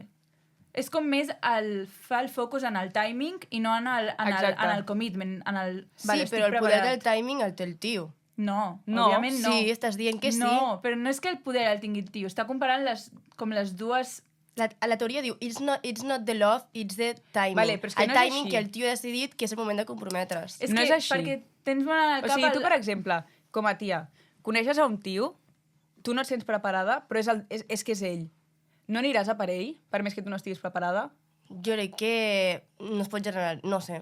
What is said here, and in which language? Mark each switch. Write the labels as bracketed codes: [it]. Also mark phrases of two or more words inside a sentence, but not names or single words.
[ca] És com més fa el focus en el timing i no en el commitment, en el... Sí, però el poder del timing el té el tio. No, No. òbviament no. Sí, estàs dient que sí. No, però no és que el poder el tingui el tio. Està comparant les dues... La teoria diu, [en] it's not the love, it's the timing. [ca] Vale, però és que el no és timing així. que el tio ha decidit que és el moment de comprometre's. No és així. Perquè tens molt en el cap... O sigui, tu, per exemple, com a tia, coneixes a un tio, tu no et sents preparada, però és que és ell. No aniràs a per ell, per més que tu no estiguis preparada? Jo crec que no es pot generar, no sé.